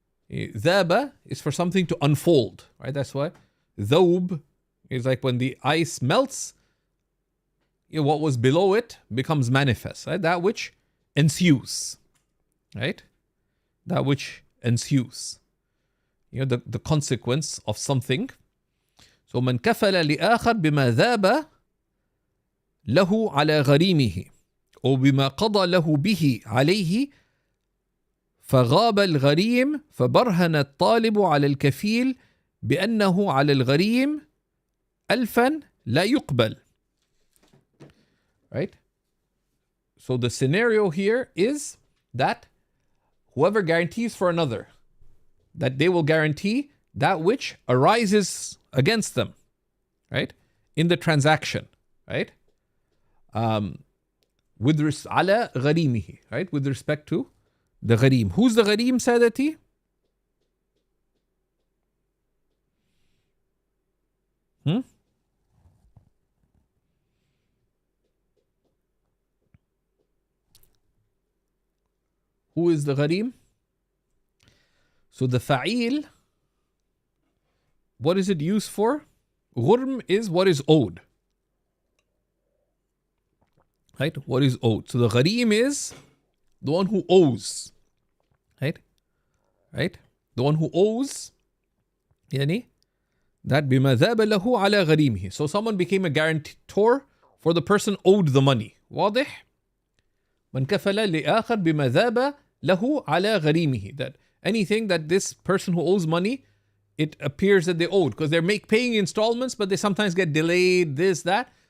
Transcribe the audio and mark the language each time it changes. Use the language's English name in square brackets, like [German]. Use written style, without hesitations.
[English] ذَابَ is for something to unfold, right? That's why ذَوْب is like when the ice melts, what was below it becomes manifest, right? That which ensues, right? That which ensues. The consequence of something. So [Arabic] من كفل لآخر بما ذاب له على غريمه أو بما قضى له به عليه فغاب الغريم فبرهن الطالب على الكفيل بأنه على الغريم ألفا لا يقبل. [English] Right? So the scenario here is that whoever guarantees for another, that they will guarantee that which arises against them, right? In the transaction, right? With ala gharimihi, right? With respect to the gharim. Who's the gharim, Sadati? Who is the gharim? So the fa'il, what is it used for? Ghurm is what is owed. Right? What is owed. So the gharim is the one who owes. Right? Right? The one who owes. [Arabic] Yani, [English] that [Arabic] بِمَا ذَابَ لَهُ عَلَى غَرِيمِهِ. [English] So someone became a guarantor for the person owed the money. [Arabic] واضح? مَنْ كَفَلَ لِآخَرْ بِمَا ذَابَ لَهُ عَلَى غَرِيمِهِ. [English] That anything that this person who owes money, it appears that they owed, because they're paying installments, but they sometimes get delayed, this, that.